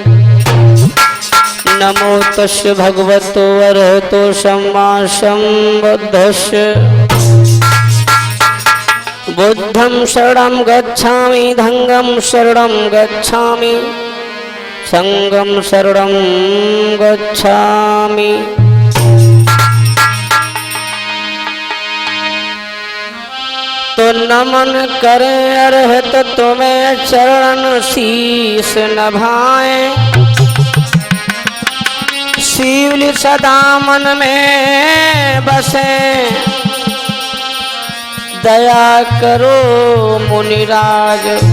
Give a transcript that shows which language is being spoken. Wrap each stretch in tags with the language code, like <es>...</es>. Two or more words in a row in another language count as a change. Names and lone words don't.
<pi>नमो तस् भगवतो अरहतो सम्मा सम्बुद्धस्स। बुद्धं शरणं गच्छामि, धम्मं शरणं गच्छामि, संघं शरणं गच्छामि।</pi> <hi>तो नमन करें अरहत तुम्हें चरण शीस नभाएं। शिवली सदा मन में बसे, दया करो मुनिराज।</hi>